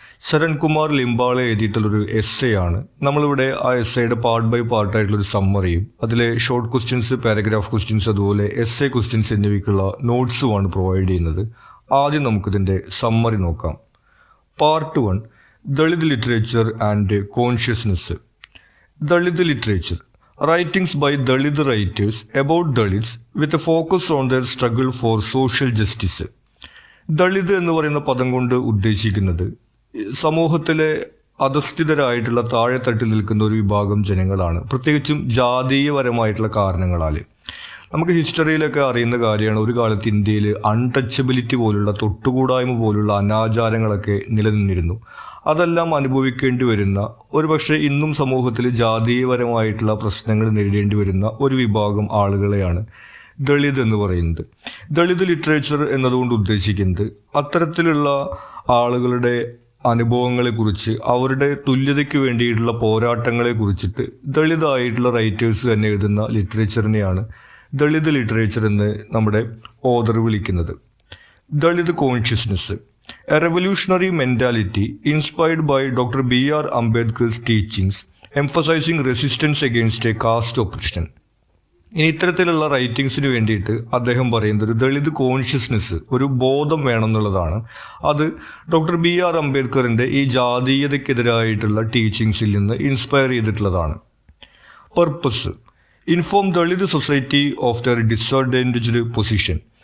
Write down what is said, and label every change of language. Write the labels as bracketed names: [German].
[Malayalam] Sharankumar Limbale എഴുതിയിട്ടുള്ളൊരു essay ആണ്. നമ്മളിവിടെ ആ എസ്സേയുടെ പാർട്ട് ബൈ പാർട്ടായിട്ടുള്ളൊരു സമ്മറിയും അതിലെ ഷോർട്ട് ക്വസ്റ്റ്യൻസ്, പാരഗ്രാഫ് ക്വസ്റ്റ്യൻസ്, അതുപോലെ എസ്സേ ക്വസ്റ്റ്യൻസ് എന്നിവയ്ക്കുള്ള നോട്ട്സുമാണ് പ്രൊവൈഡ് ചെയ്യുന്നത്. ആദ്യം നമുക്കിതിൻ്റെ സമ്മറി നോക്കാം. [English] Part 1, Dalit literature and consciousness. Dalit literature. Writings by Dalit writers about Dalits with a focus on their struggle for social justice. [Malayalam] Dalit എന്ന് പറയുന്ന പദം കൊണ്ട് ഉദ്ദേശിക്കുന്നത് സമൂഹത്തിലെ അധസ്ഥിതരായിട്ടുള്ള താഴെത്തട്ടിൽ നിൽക്കുന്ന ഒരു വിഭാഗം ജനങ്ങളാണ്, പ്രത്യേകിച്ചും ജാതീയപരമായിട്ടുള്ള കാരണങ്ങളാൽ. നമുക്ക് ഹിസ്റ്ററിയിലൊക്കെ അറിയുന്ന കാര്യമാണ്, ഒരു കാലത്ത് ഇന്ത്യയിൽ അൺടച്ചബിലിറ്റി പോലുള്ള, തൊട്ടുകൂടായ്മ പോലുള്ള അനാചാരങ്ങളൊക്കെ നിലനിന്നിരുന്നു. അതെല്ലാം അനുഭവിക്കേണ്ടി വരുന്ന, ഒരുപക്ഷെ ഇന്നും സമൂഹത്തിൽ ജാതീയപരമായിട്ടുള്ള പ്രശ്നങ്ങൾ നേരിടേണ്ടി വരുന്ന ഒരു വിഭാഗം ആളുകളെയാണ് ദളിത് എന്ന് പറയുന്നത്. ദളിത് ലിറ്ററേച്ചർ എന്നതുകൊണ്ട് ഉദ്ദേശിക്കുന്നത് അത്തരത്തിലുള്ള ആളുകളുടെ അനുഭവങ്ങളെക്കുറിച്ച്, അവരുടെ തുല്യതയ്ക്ക് വേണ്ടിയിട്ടുള്ള പോരാട്ടങ്ങളെ കുറിച്ചിട്ട് ദളിതായിട്ടുള്ള റൈറ്റേഴ്സ് തന്നെ എഴുതുന്ന ലിറ്ററേച്ചറിനെയാണ് ദളിത് ലിറ്ററേച്ചർ എന്ന് നമ്മുടെ ഓതർ വിളിക്കുന്നത്. [English] Dalit consciousness. A revolutionary mentality inspired by Dr. B.R. Ambedkar's teachings, emphasizing resistance against a caste oppression. [Malayalam] ഇനി ഇത്തരത്തിലുള്ള റൈറ്റിങ്സിന് വേണ്ടിയിട്ട് അദ്ദേഹം പറയുന്നത് ഒരു ദളിത് കോൺഷ്യസ്നെസ്, ഒരു ബോധം വേണമെന്നുള്ളതാണ്. അത് ഡോക്ടർ B.R. അംബേദ്കറിൻ്റെ ഈ ജാതീയതയ്ക്കെതിരായിട്ടുള്ള ടീച്ചിങ്സിൽ നിന്ന് ഇൻസ്പയർ ചെയ്തിട്ടുള്ളതാണ്. Purpose. [English] Inform Dalit society of their disadvantaged position.